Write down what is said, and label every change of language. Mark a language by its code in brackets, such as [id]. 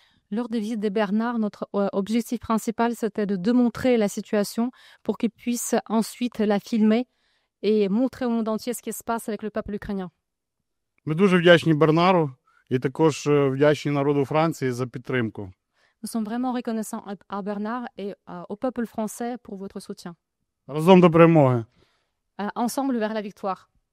[fr] Lors des visites de Bernard, notre objectif principal, c'était de démontrer la situation pour qu'il puisse ensuite la filmer et montrer au monde entier ce qui se passe avec le peuple ukrainien. [uk] Ми дуже вдячні Бернару і також вдячні народу Франції за підтримку. [fr] Nous sommes vraiment reconnaissants à Bernard et au peuple français pour votre soutien. [uk] Разом до перемоги. [fr] Ensemble vers la victoire.